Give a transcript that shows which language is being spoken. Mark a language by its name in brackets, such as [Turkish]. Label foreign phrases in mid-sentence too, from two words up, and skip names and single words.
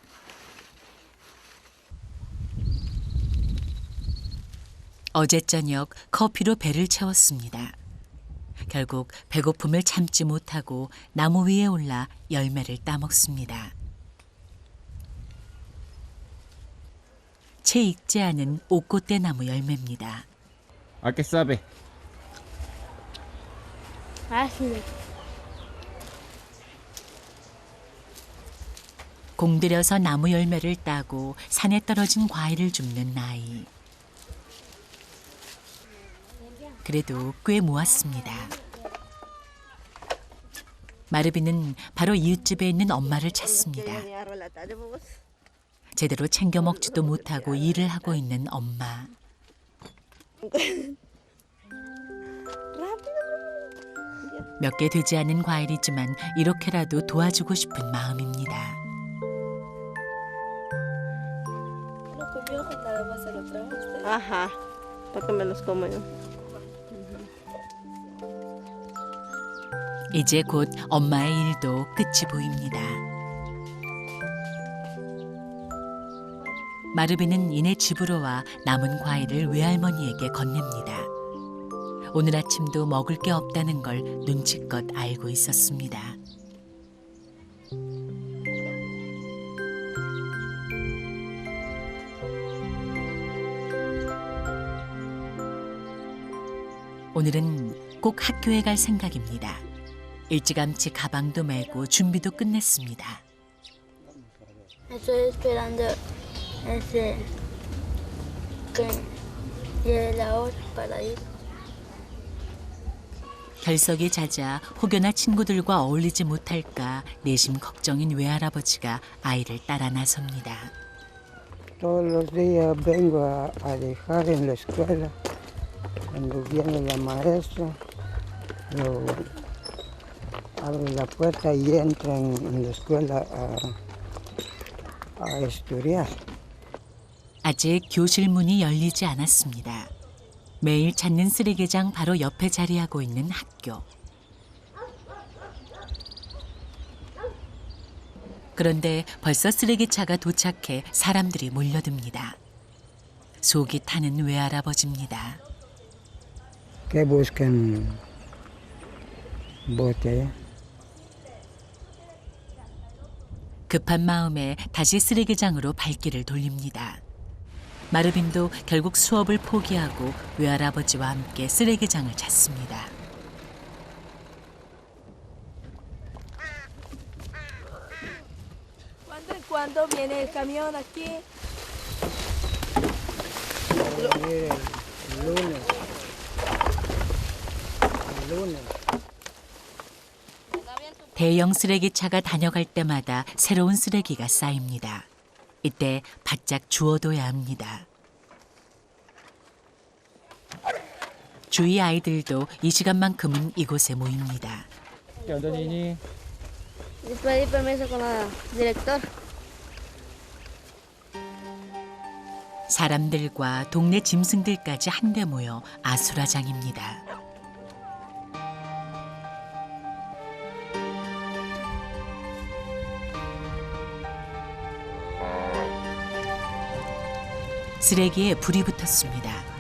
[Korean] 어제 저녁 커피로 배를 채웠습니다. 결국 배고픔을 참지 못하고 나무 위에 올라 열매를 따먹습니다. 채 익지 않은 옥꽃대 나무 열매입니다. [Spanish] ¿A qué sabe? Ácido. [Korean] 공들여서 나무 열매를 따고 산에 떨어진 과일을 줍는 아이. 그래도 꽤 모았습니다. 마르비는 바로 이웃집에 있는 엄마를 찾습니다. 제대로 챙겨 먹지도 못하고 일을 하고 있는 엄마. 몇 개 되지 않은 과일이지만 이렇게라도 도와주고 싶은 마음입니다. [Spanish] Ajá, para que me los como yo. [Korean] 이제 곧 엄마의 일도 끝이 보입니다. 마르비는 이내 집으로 와 남은 과일을 외할머니에게 건넵니다. 오늘 아침도 먹을 게 없다는 걸 눈치껏 알고 있었습니다. 오늘은 꼭 학교에 갈 생각입니다. 일찌감치 가방도 메고 준비도 끝냈습니다. [Spanish] Estoy esperando que llegue la hora para ir. [Korean] 결석이 잦아 혹여나 친구들과 어울리지 못할까 내심 걱정인 외할아버지가 아이를 따라 나섭니다. [Spanish] Todos los días vengo a dejar en la escuela. Cuando viene la maestra, yo abro la puerta y entran en la escuela a estudiar. [Korean] 아직 교실 문이 열리지 않았습니다. 매일 찾는 쓰레기장 바로 옆에 자리하고 있는 학교. 그런데 벌써 쓰레기차가 도착해 사람들이 몰려듭니다. 속이 타는 외할아버지입니다. [Spanish] ¿Qué buscan? Bote. [Korean] 급한 마음에 다시 쓰레기장으로 발길을 돌립니다. 마르빈도 결국 수업을 포기하고 외할아버지와 함께 쓰레기장을 찾습니다. [Spanish] ¿Cuándo viene el camión aquí? El lunes. El lunes. [Korean] 대형 쓰레기차가 다녀갈 때마다 새로운 쓰레기가 쌓입니다. 이때 바짝 주워둬야 합니다. 주위 아이들도 이 시간만큼은 이곳에 모입니다. [Spanish] ¿Qué onda, Nini? Pedí permiso con la directora. [Korean] 사람들과 동네 짐승들까지 한데 모여 아수라장입니다. 쓰레기에 불이 붙었습니다.